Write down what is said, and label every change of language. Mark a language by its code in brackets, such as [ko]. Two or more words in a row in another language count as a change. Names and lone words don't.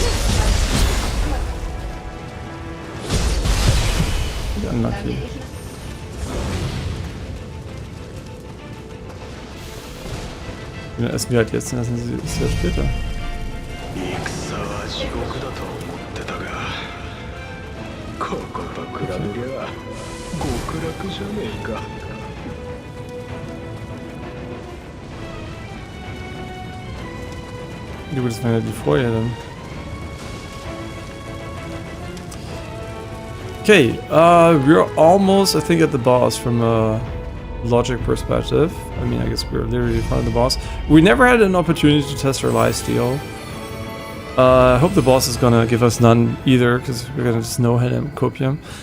[de] Unlucky. Ja, essen wir halt jetzt, dann essen sie es ja später. [ja] 戦は地獄だと思ってたがここと比べりゃ極楽じゃねえか [de] Du, das war ja die vorher dann. [en] Okay, we're almost, I think, at the boss from a logic perspective. I mean, I guess we're literally in front of the boss. We never had an opportunity to test our lifesteal. I hope the boss is gonna give us none either, because we're gonna just no-hit him, copium.